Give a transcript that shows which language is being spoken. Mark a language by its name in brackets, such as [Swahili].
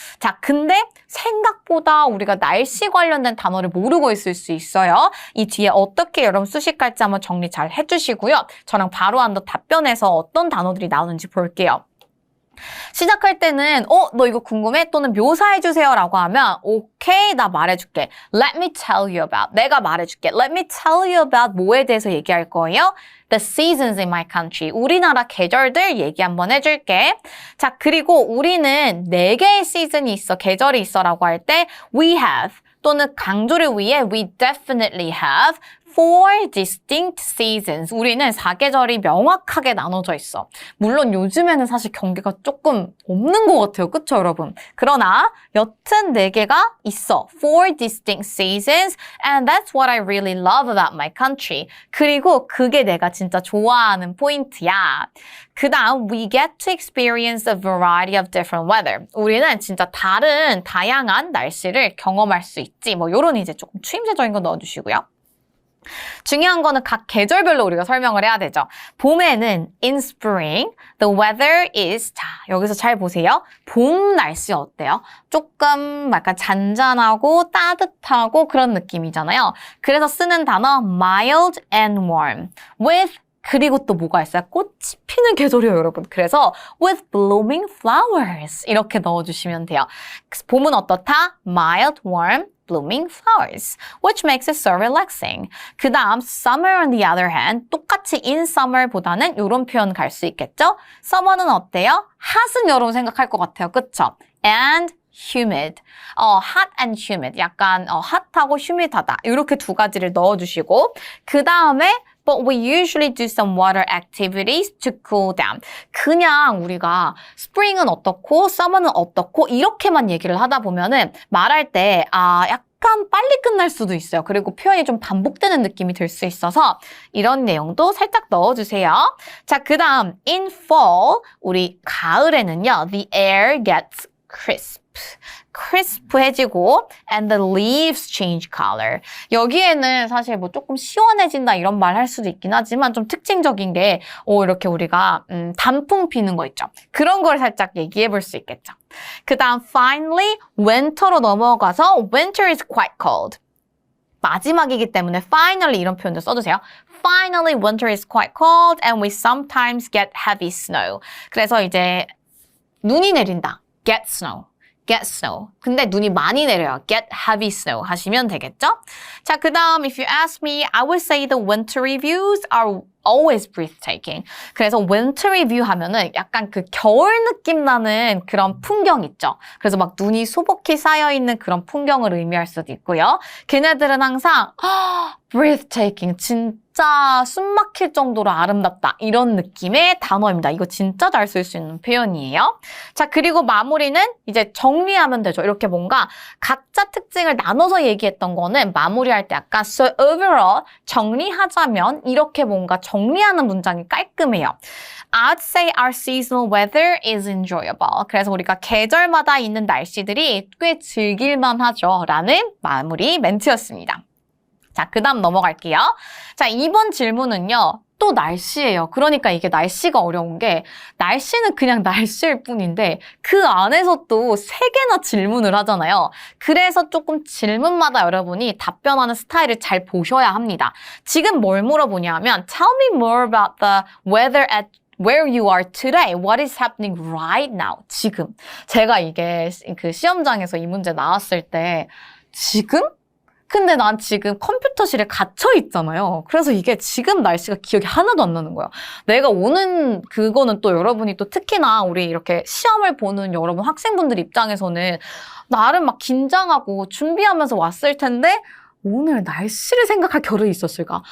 [Korean] 자, 근데 생각보다 우리가 날씨 관련된 단어를 모르고 있을 수 있어요. 이 뒤에 어떻게 여러분 수식할지 한번 정리 잘 해주시고요. 저랑 바로 한번 답변해서 어떤 단어들이 나오는지 볼게요. 시작할 때는 너 이거 궁금해? 또는 묘사해주세요 라고 하면 오케이, 나 말해줄게. [English] Let me tell you about. [Korean] 내가 말해줄게. [English] Let me tell you about [Korean] 뭐에 대해서 얘기할 거예요? [English] The seasons in my country. [Korean] 우리나라 계절들 얘기 한번 해줄게. 자, 그리고 우리는 4개의 시즌이 있어, 계절이 있어 라고 할 때 we have 또는 강조를 위해 [English] we definitely have 4 distinct seasons. [Korean] 우리는 4계절이 명확하게 나눠져 있어. 물론 요즘에는 사실 경계가 조금 없는 것 같아요. 그쵸, 여러분? 그러나 여튼 4개가 있어. [English] 4 distinct seasons. And that's what I really love about my country. [Korean] 그리고 그게 내가 진짜 좋아하는 포인트야. 그 다음, [English] we get to experience a variety of different weather. [Korean] 우리는 진짜 다양한 날씨를 경험할 수 있지. 뭐 요런 이제 조금 추임새적인 거 넣어주시고요. 중요한 거는 각 계절별로 우리가 설명을 해야 되죠. 봄에는 in spring, the weather is, 자, 여기서 잘 보세요. 봄 날씨 어때요? 조금 약간 잔잔하고 따뜻하고 그런 느낌이잖아요. 그래서 쓰는 단어 mild and warm with 그리고 또 뭐가 있어요? 꽃이 피는 계절이에요, 여러분. 그래서 with blooming flowers 이렇게 넣어주시면 돼요. 봄은 어떻다? [English] mild, warm, blooming flowers, which makes it so relaxing. [Korean] 그 다음 summer on the other hand, 똑같이 in summer보다는 이런 표현 갈 수 있겠죠? summer는 어때요? hot은 여러분 생각할 것 같아요, 그쵸? [English] and humid, hot and humid, [Korean] 약간 핫하고 humid하다 이렇게 두 가지를 넣어주시고 그 다음에 [English] But we usually do some water activities to cool down. [Korean] 그냥 우리가 spring은 어떻고 summer는 어떻고 이렇게만 얘기를 하다 보면은 말할 때 약간 빨리 끝날 수도 있어요. 그리고 표현이 좀 반복되는 느낌이 들 수 있어서 이런 내용도 살짝 넣어주세요. 자, 그 다음 in fall, 우리 가을에는요. [English] The air gets crisp. crisp해지고 and the leaves change color. [Korean] 여기에는 사실 뭐 조금 시원해진다 이런 말 할 수도 있긴 하지만 좀 특징적인 게 이렇게 우리가 단풍 피는 거 있죠. 그런 걸 살짝 얘기해 볼 수 있겠죠. 그 다음 [English] finally winter로 [Korean] 넘어가서 [English] winter is quite cold. [Korean] 마지막이기 때문에 finally 이런 표현도 써주세요. [English] Finally winter is quite cold and we sometimes get heavy snow. [Korean] 그래서 이제 눈이 내린다. [English] get snow. get snow. [Korean] 근데 눈이 많이 내려요. [English] get heavy snow [Korean] 하시면 되겠죠? 자, 그 다음 [English] if you ask me, I would say the wintry views are always breathtaking. [Korean] 그래서 wintry view 하면은 약간 그 겨울 느낌 나는 그런 풍경 있죠. 그래서 막 눈이 소복히 쌓여있는 그런 풍경을 의미할 수도 있고요. 걔네들은 항상 breathtaking, 진짜 숨 막힐 정도로 아름답다. 이런 느낌의 단어입니다. 이거 진짜 잘 쓸 수 있는 표현이에요. 자, 그리고 마무리는 이제 정리하면 되죠. 이렇게 뭔가 각자 특징을 나눠서 얘기했던 거는 마무리할 때 약간 so overall 정리하자면 이렇게 뭔가 정리하는 문장이 깔끔해요. [English] I'd say our seasonal weather is enjoyable. [Korean] 그래서 우리가 계절마다 있는 날씨들이 꽤 즐길만 하죠. 라는 마무리 멘트였습니다. 자, 그 다음 넘어갈게요. 자, 이번 질문은요. 또 날씨예요. 그러니까 이게 날씨가 어려운 게 날씨는 그냥 날씨일 뿐인데 그 안에서 또 3개나 질문을 하잖아요. 그래서 조금 질문마다 여러분이 답변하는 스타일을 잘 보셔야 합니다. 지금 뭘 물어보냐면 [English] Tell me more about the weather at where you are today. What is happening right now? [Korean] 지금. 제가 이게 그 시험장에서 이 문제 나왔을 때 지금? 근데 난 지금 컴퓨터실에 갇혀 있잖아요. 그래서 이게 지금 날씨가 기억이 하나도 안 나는 거야. 내가 오는 그거는 또 여러분이 또 특히나 우리 이렇게 시험을 보는 여러분 학생분들 입장에서는 나름 막 긴장하고 준비하면서 왔을 텐데 오늘 날씨를 생각할 겨를이 있었을까?